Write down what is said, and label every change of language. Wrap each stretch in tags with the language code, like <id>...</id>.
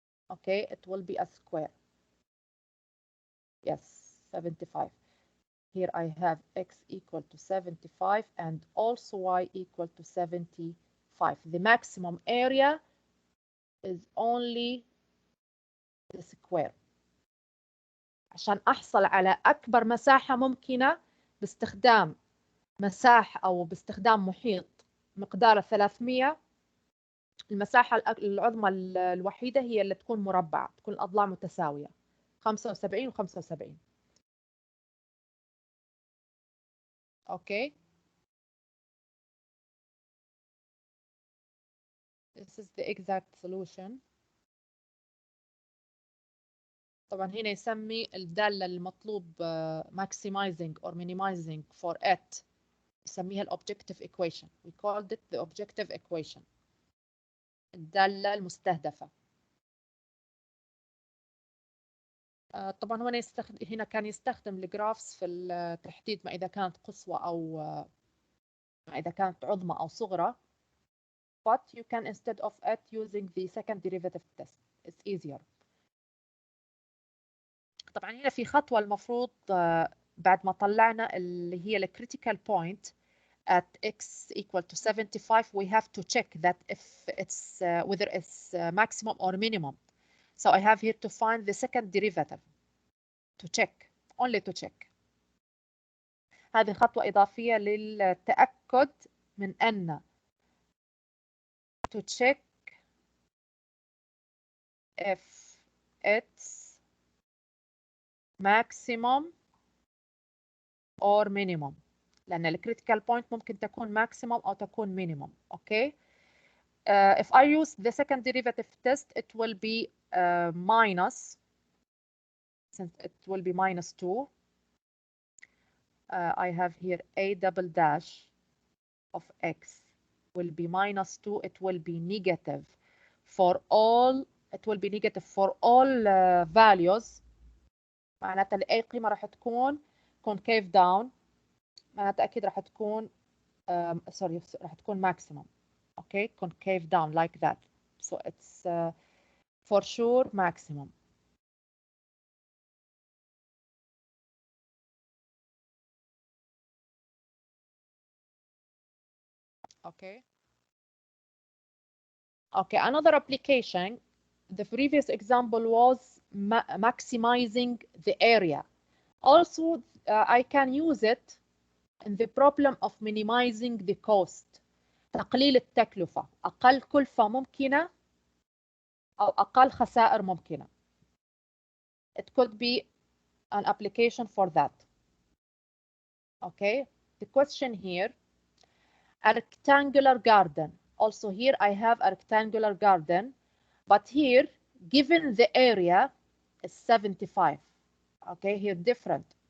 <en>Okay, it will be a square. Yes, 75. Here I have x equal to 75 and also y equal to 75. The maximum area is only the square.</en> <ar>عشان أحصل على أكبر مساحة ممكنة باستخدام مساحة أو باستخدام محيط مقداره 300، المساحة العظمى الوحيدة هي اللي تكون مربعة، تكون الأضلاع متساوية 75 و75.</ar> <en>Okay. This is the exact solution.</en> <ar>طبعا هنا يسمي الدالة المطلوب</ar> <en>maximizing or minimizing for it</en> <ar>يسميها</ar> <en>objective equation. We called it the objective equation.</en> <ar>الدالة المستهدفة. طبعا هو هنا كان يستخدم الجرافس في التحديد ما إذا كانت قصوى أو ما إذا كانت عظمى أو صغرى.</ar> <en>But you can instead of it using the second derivative test. It's easier.</en> <ar>طبعا هنا في خطوة المفروض بعد ما طلعنا اللي هي</ar> <en>critical point at x equal to 75, we have to check that if it's whether it's maximum or minimum. So I have here to find the second derivative to check, only to check.</en> <ar>هذه خطوة إضافية للتأكد من أن</ar> <en>to check if it's maximum or minimum،</en> <ar>لأن الكريتيكال بوينت ممكن تكون maximum أو تكون minimum.</ar> <en>Okay. If I use the second derivative test, it will be minus, since it will be minus 2. I have here a double dash of x will be minus 2. It will be negative for all. It will be negative for all values.</en> <ar>معناتها لأي قيمة راح تكون concave down. معناتها أكيد راح تكون sorry راح تكون maximum.</ar> <en>Okay, concave down like that. So it's for sure maximum. Okay. Okay, another application. The previous example was maximizing the area. Also, I can use it in the problem of minimizing the cost.</en> <ar>تقليل التكلفة، أقل كلفة ممكنة أو أقل خسائر ممكنة.</ar> <en>It could be an application for that. Okay, the question here, a rectangular garden. Also here I have a rectangular garden, but here given the area is 75. Okay, here different.</en>